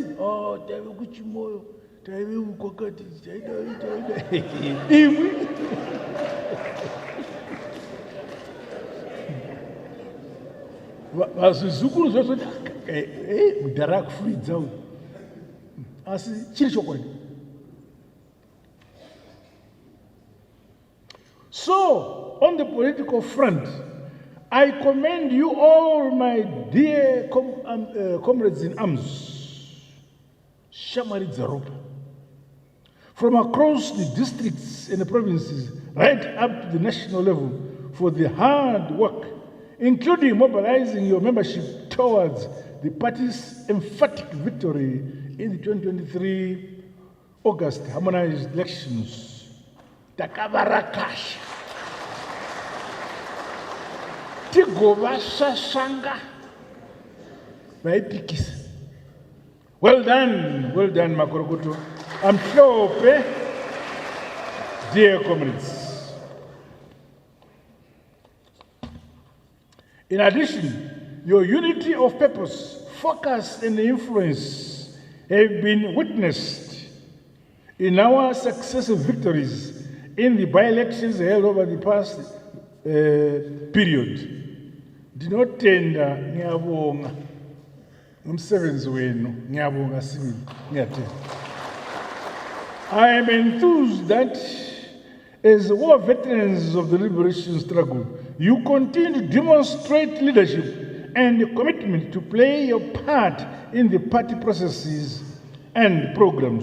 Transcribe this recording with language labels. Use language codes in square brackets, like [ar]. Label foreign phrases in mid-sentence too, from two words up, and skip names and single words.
[sn] Taive kuchimoyo, taive ukwakati, taida imwi vazvizukuru zvazvoti mudhara akufuridza uyu, asi chiri chokwadi. [en] So, on the political front, I commend you all, my dear comrades in arms, Shamari Zaropa, from across the districts and the provinces, right up to the national level, for the hard work, including mobilizing your membership towards the party's emphatic victory in the 2023 August harmonized elections. [sn] Takabarakasha. Tigovashashanga. Vaipikisa. [en] Well done, Makorokoto. I'm sure, dear comrades. In addition, your unity of purpose, focus, and influence have been witnessed in our successive victories in the by-elections held over the past period. [nd] Ndinotenda ngiyabonga umsebenzi wenu, ngiyabonga sibili, ngiyatenda. [en] I am enthused that as war veterans of the liberation struggle, you continue to demonstrate leadership and commitment to play your part in the party processes and programs.